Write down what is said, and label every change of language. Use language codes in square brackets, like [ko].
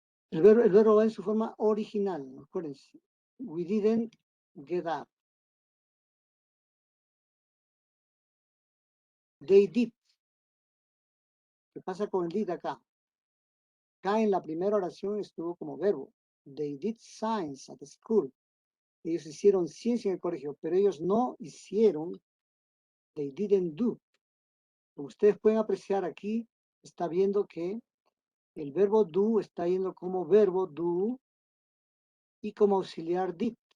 [es] El verbo va en su forma original, acuérdense. [en] We didn't get up. They did. [es] ¿Qué pasa con el did acá? Acá en la primera oración estuvo como verbo. [en] They did science at the school. [es] Ellos hicieron ciencia en el colegio, pero ellos no hicieron. [en] They didn't do. [es] Como ustedes pueden apreciar aquí, está viendo que el verbo do está yendo como verbo do y como auxiliar did.